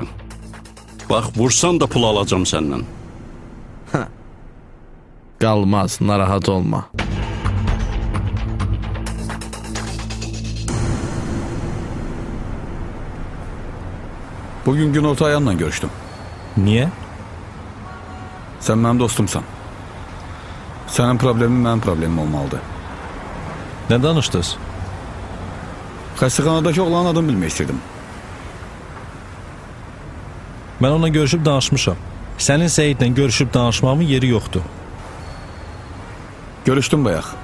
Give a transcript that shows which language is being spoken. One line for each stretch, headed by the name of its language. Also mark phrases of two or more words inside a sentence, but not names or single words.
Azerbaijani: Bax, vursan da pul alacam səndən. Qalmaz, narahat olma. Bugün günorta ayanla görüştüm. Niyə?
Turkish: Sen benim dostumsan. Senin problemin benim problemim olmalıdır.
Azerbaijani: Nə danışdınız? Xəstəxanadakı oğlanın adını bilmək istedim. Mən onunla görüşüb danışmışam. Sənin Səyidlə görüşüb danışmamın yeri yoxdur. Görüşdüm bayaq.